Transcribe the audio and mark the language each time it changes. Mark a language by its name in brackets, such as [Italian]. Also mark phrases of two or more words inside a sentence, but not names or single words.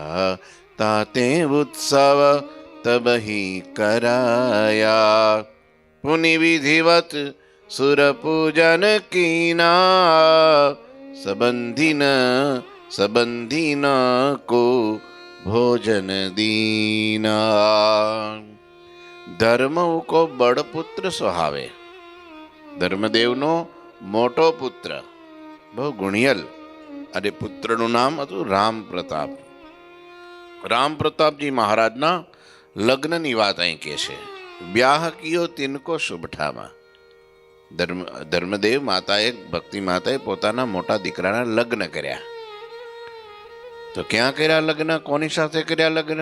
[Hindi] ताते उत्सव तब ही कराया पुनि विधिवत सुर पूजन कीना, संबंधी न को भोजन दीना। धर्म को बड़ पुत्र सुहावे, [Gujarati] ધર્મદેવનો મોટો પુત્ર બહુ ગુણિયલ, અરે પુત્રનું નામ હતું રામ પ્રતાપ. રામ પ્રતાપજી મહારાજના લગ્નની વાત અહીં કહે છે. [Hindi] ब्याह कियो तिनको शुभठामां. [Gujarati] ધર્મદેવ માતાએ, ભક્તિ માતાએ પોતાના મોટા દીકરાના લગ્ન કર્યા. તો ક્યાં કર્યા લગ્ન? કોની સાથે કર્યા લગ્ન?